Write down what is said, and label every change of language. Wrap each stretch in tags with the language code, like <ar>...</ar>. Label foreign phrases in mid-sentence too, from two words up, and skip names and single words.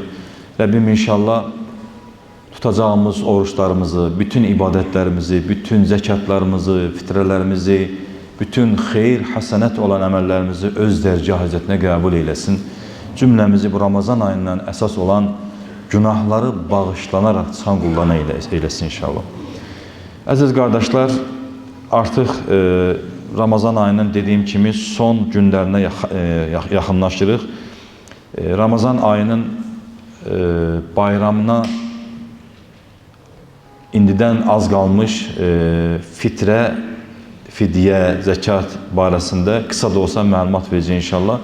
<tr>Rabbim inşallah tutacağımız oruçlarımızı, bütün ibadetlerimizi, bütün zekatlarımızı, fitrelerimizi, bütün hayır, hasenet olan emellerimizi öz dərcə Hazretine kabul eylesin. Cümlemizi bu Ramazan ayından esas olan günahları bağışlanarak çıxan kullarına eylesin inşallah. Aziz kardeşler, artık Ramazan ayının dediğim kimi son günlerine yaxınlaşırıq.</tr> <az>Ramazan ayının bayramına indidən az qalmış fitrə, fidyə, zəkat barəsində qısa da olsa məlumat verəcək inşallah.</az>